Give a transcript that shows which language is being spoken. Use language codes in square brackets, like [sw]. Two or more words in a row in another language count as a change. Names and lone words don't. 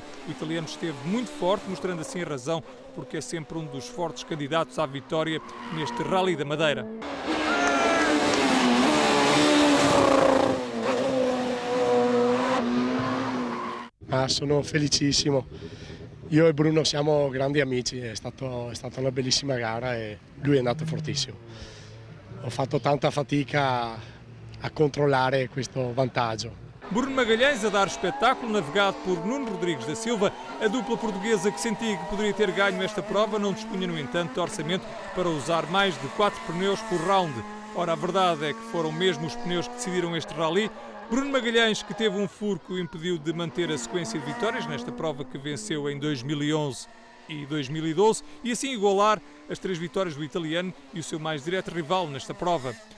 [pt] O italiano esteve muito forte, mostrando assim a razão, porque é sempre um dos fortes candidatos à vitória neste Rally da Madeira. [it] Sono felicissimo. Io e Bruno siamo grandi amici, è stata una bellissima gara e lui è andato fortissimo. Ho fatto tanta fatica a controllare questo vantaggio. [pt] Bruno Magalhães a dar espetáculo, navegado por Nuno Rodrigues da Silva. A dupla portuguesa que sentia que poderia ter ganho esta prova não dispunha, no entanto, de orçamento para usar mais de 4 pneus por round. Ora, a verdade é que foram mesmo os pneus que decidiram este rally. Bruno Magalhães, que teve um furo que o impediu de manter a sequência de vitórias nesta prova que venceu em 2011 e 2012, e assim igualar as 3 vitórias do italiano e o seu mais direto rival nesta prova.